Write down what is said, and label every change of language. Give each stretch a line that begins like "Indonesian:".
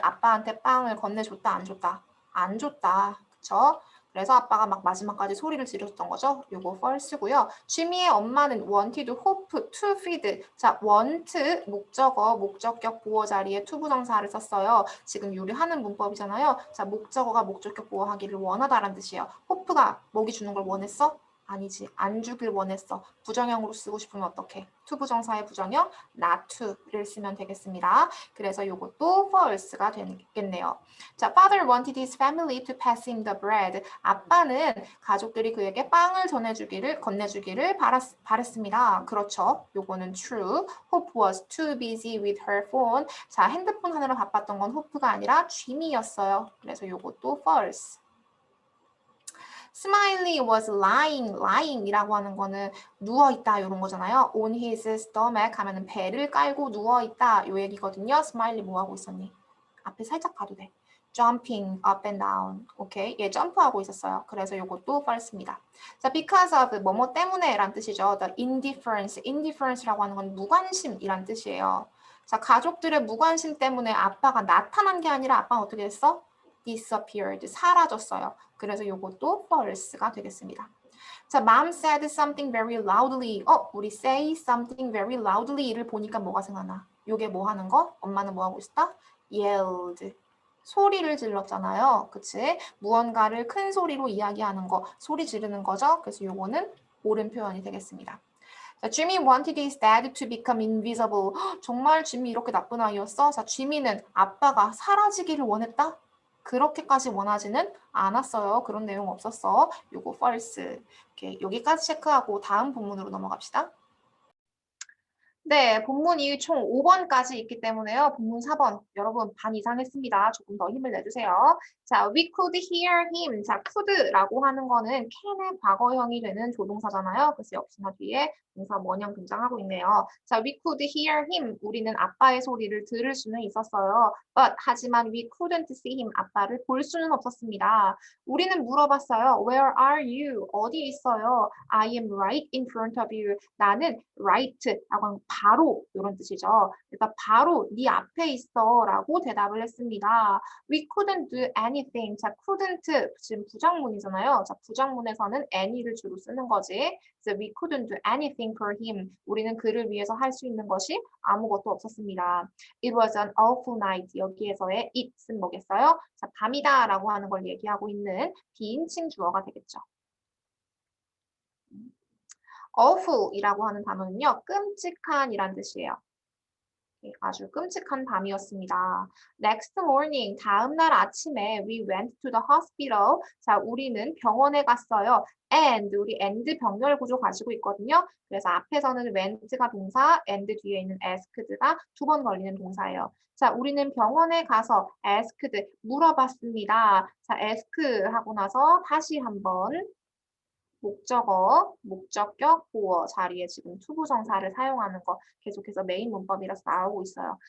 Korean: 아빠한테 빵을 건네줬다, 안 줬다? 안 줬다. 그쵸? 그래서 아빠가 막 마지막까지 소리를 지르셨던 거죠. 요거 false고요.
English: 지미의 엄마는 wanted, hope, to feed.
Korean: 자, want 목적어, 목적격 보어 자리에 투부정사를 썼어요. 지금 요리하는 문법이잖아요. 자, 목적어가 목적격 보어하기를 원하다라는 뜻이에요. hope가 먹이 주는 걸 원했어? 아니지. 안 주길 원했어. 부정형으로 쓰고 싶으면 어떻게? 투부정사의 부정형 not to를 쓰면 되겠습니다. 그래서 요것도 false가 되겠네요.
English: 자, father wanted his family to pass him the bread.
Korean: 아빠는 가족들이 그에게 빵을 건네주기를 바랬습니다. 그렇죠. 요거는 true.
English: Hope was too busy with her phone.
Korean: 자, 핸드폰 하느라 바빴던 건 hope가 아니라 Jimmy였어요. 그래서 요것도 false. Smiley was lying이라고 하는 거는 누워있다 이런 거잖아요. On his stomach 하면은 배를 깔고 누워있다 요 얘기거든요. Smiley 뭐 하고 있었니? 앞에 살짝 봐도 돼.
English: Jumping up and down.
Korean: 오케이. 얘 점프하고 있었어요. 그래서 이것도 false입니다. 자, because of 뭐뭐 때문에 란 뜻이죠.
English: The indifference.
Korean: indifference라고 하는 건 무관심이란 뜻이에요. 자, 가족들의 무관심 때문에 아빠가 나타난 게 아니라 아빠는 어떻게 됐어? disappeared. 사라졌어요. 그래서 이것도 false가 되겠습니다.
English: 자, mom said something very loudly.
Korean: 우리 say something very loudly를 보니까 뭐가 생각나? 요게 뭐 하는 거? 엄마는 뭐 하고 있었다? yelled. 소리를 질렀잖아요. 그치? 무언가를 큰 소리로 이야기하는 거, 소리 지르는 거죠. 그래서 요거는 옳은 표현이 되겠습니다.
English: 자, Jimmy wanted his dad to become invisible.
Korean: 정말 지미 이렇게 나쁜 아이였어? 자, 지미는 아빠가 사라지기를 원했다? 그렇게까지 원하지는 않았어요. 그런 내용 없었어. 요거 false. 이렇게 여기까지 체크하고 다음 본문으로 넘어갑시다. 네, 본문이 총 5번까지 있기 때문에요. 본문 4번, 여러분 반 이상 했습니다. 조금 더 힘을 내주세요. 자,
English: we could hear him.
Korean: 자, could라고 하는 거는 can의 과거형이 되는 조동사잖아요. 그래서 역시나 뒤에 동사 원형 등장하고 있네요.
English: 자, we could hear him.
Korean: 우리는 아빠의 소리를 들을 수는 있었어요.
English: But 하지만 we couldn't see him.
Korean: 아빠를 볼 수는 없었습니다. 우리는 물어봤어요.
English: Where are you?
Korean: 어디 있어요?
English: I am right in front of you.
Korean: 나는 right라고 하는 바로 이런 뜻이죠. 그러니까 바로 네 앞에 있어라고 대답을 했습니다.
English: We couldn't do anything.
Korean: 자, couldn't 지금 부정문이잖아요. 자, 부정문에서는 any를 주로 쓰는 거지.
English: 그래서 we couldn't do anything for him.
Korean: 우리는 그를 위해서 할 수 있는 것이 아무것도 없었습니다.
English: It was an awful night.
Korean: 여기에서의 it은 뭐겠어요? 자, 밤이다라고 하는 걸 얘기하고 있는 비인칭 주어가 되겠죠. awful이라고 하는 단어는요, 끔찍한이란 뜻이에요. 아주 끔찍한 밤이었습니다.
English: Next morning,
Korean: 다음 날 아침에
English: we went to the hospital.
Korean: 자, 우리는 병원에 갔어요. And, 우리 and 병렬 구조 가지고 있거든요. 그래서 앞에서는 went가 동사, and 뒤에 있는 asked가 두 번 걸리는 동사예요. 자, 우리는 병원에 가서 asked, 물어봤습니다. 자, ask 하고 나서 다시 한번 목적어, 목적격, 보어 자리에 지금 투부정사를 사용하는 거 계속해서 메인 문법이라서 나오고 있어요.